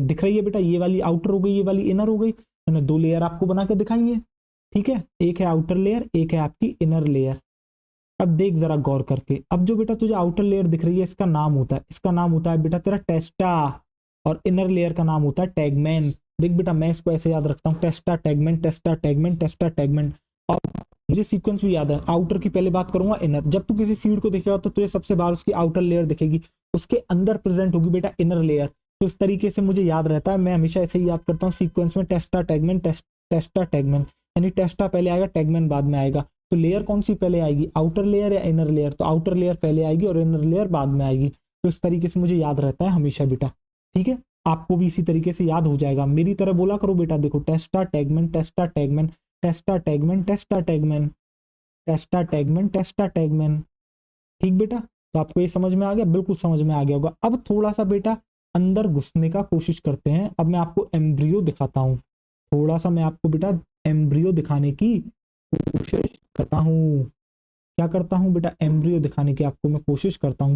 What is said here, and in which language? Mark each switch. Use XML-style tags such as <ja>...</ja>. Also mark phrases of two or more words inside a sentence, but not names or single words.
<hi>दिख रही है बेटा, ये वाली आउटर हो गई, ये वाली इनर हो गई, मैंने दो लेयर आपको बना के दिखाई है। ठीक है, एक है</hi> <en>outer layer,</en> <hi>एक है आपकी</hi> <en>inner layer.</en> <hi>अब देख जरा गौर करके, अब जो बेटा तुझे</hi> <en>outer layer</en> <hi>दिख रही है इसका नाम होता है, इसका नाम होता है बेटा तेरा टेस्टा, और</hi> <en>inner layer</en> <hi>का नाम होता है टैगमैन। देख बेटा मैं इसको ऐसे याद रखता हूँ, टेस्टा टैगमैन, टेस्टा टैगमैन, टेस्टा टैगमैन। और मुझे सीक्वेंस भी याद है, आउटर की पहले बात करूंगा इनर। जब तू किसी सीड को देखेगा तो तुझे सबसे बाहर उसकी</hi> <en>outer layer</en> <hi>दिखेगी, उसके अंदर प्रेजेंट होगी बेटा</hi> <en>inner layer.</en> <hi>तो इस तरीके से मुझे याद रहता है, मैं हमेशा ऐसे ही याद करता हूँ सीक्वेंस में, टेस्टा टैगमैन, टेस्टा टैगमैन, यानी टेस्टा पहले आएगा टैगमैन बाद में आएगा। तो लेयर कौन सी पहले आएगी,</hi> <en>outer layer</en> <hi>या</hi> <en>inner layer,</en> <hi>तो</hi> <en>outer layer</en> <hi>पहले आएगी और</hi> <en>inner layer</en> <hi>बाद में आएगी। तो इस तरीके से मुझे याद रहता है हमेशा बेटा। ठीक है, आपको भी इसी तरीके से याद हो जाएगा, मेरी तरह बोला करो बेटा। देखो टेस्टा टैगमैन, टेस्टा टैगमैन, टेस्टा टैगमैन, टेस्टा टैगमैन, टेस्टा टैगमैन, टेस्टा टैगमैन। ठीक बेटा, तो आपको ये समझ में आ गया, बिल्कुल समझ में आ गया होगा। अब थोड़ा सा बेटा अंदर घुसने का कोशिश करते हैं। अब मैं आपको एम्ब्रियो दिखाता हूँ, थोड़ा सा मैं आपको बेटा एम्ब्रियो दिखाने की कोशिश करता हूँ। क्या करता हूँ बेटा, एम्ब्रियो दिखाने की आपको मैं कोशिश करता हूँ।</hi>